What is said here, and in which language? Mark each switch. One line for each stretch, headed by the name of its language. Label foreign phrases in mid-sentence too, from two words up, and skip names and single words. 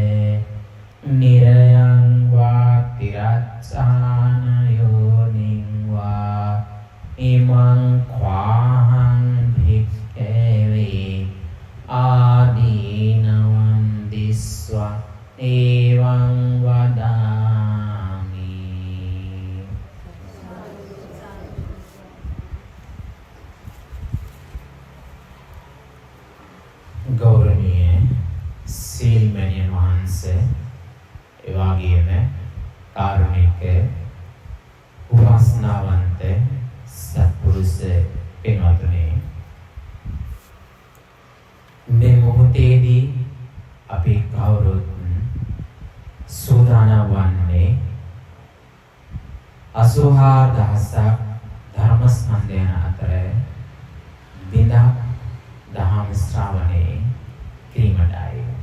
Pali: निरयं वा तिरच्चानयोनिं वा इमं ख्वाहं भिक्खवे आदीनवं दिस्वा एवं वदामि।
Sinhala: गौरवनीय සීල්මණියන් වහන්සේ එවාගේම කාරුණික උපාසනාවන්ත සත්පුරුෂ පින්වත්නි මේ මොහොතේදී අපි කවුරුත් සූදානම් වන්නේ 84000ක් ධර්මස්කන්ධයන් අතර බිඳක් දහම් ශ්‍රවණේ කිරීමටයි.